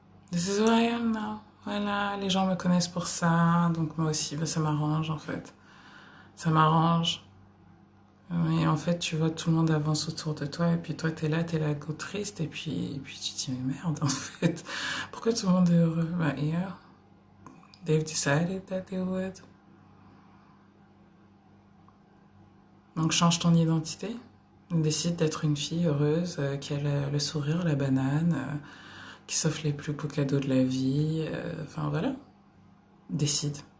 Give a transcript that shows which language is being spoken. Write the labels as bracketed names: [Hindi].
[English] This is who I am now. [French] Voilà, les gens me connaissent pour ça, donc moi aussi, ça m'arrange en fait. Ça m'arrange. Mais en fait, tu vois, tout le monde avance autour de toi, et puis toi, t'es là, go triste, et puis tu te dis, mais merde, en fait, pourquoi tout le monde est heureux? [English] Bah, yeah, they've decided that they would. [French] Donc, change ton identité. Décide d'être une fille heureuse, qui a le sourire, la banane, qui s'offre les plus beaux cadeaux de la vie. Enfin, voilà. Décide.